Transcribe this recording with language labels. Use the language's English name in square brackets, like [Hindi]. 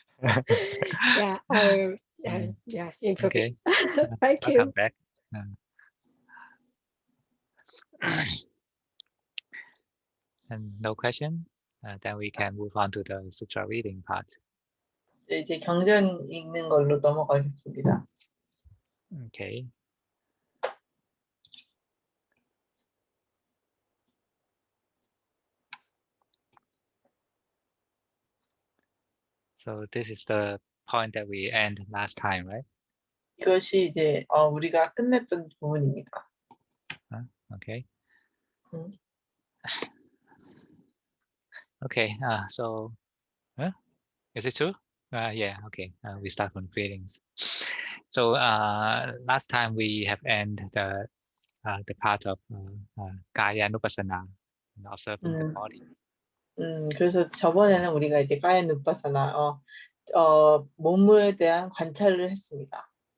[English] Okay. Thank you. Come back. And no question, then we can move on to the sutra reading part. [Korean] 이제 경전 읽는 걸로 넘어가겠습니다. [English] Okay. So this is the point that we end last time, right? [Korean] 이것이 이제 우리가 끝냈던 부분입니다. [English] Okay. 음. Okay. So, is it true? Yeah. Okay. We start from feelings. So last time we have ended the part of Kaya Nupassana, observing the body. [Korean] 그래서 저번에는 우리가 이제 가야 누파사나 몸에 대한 관찰을 했습니다.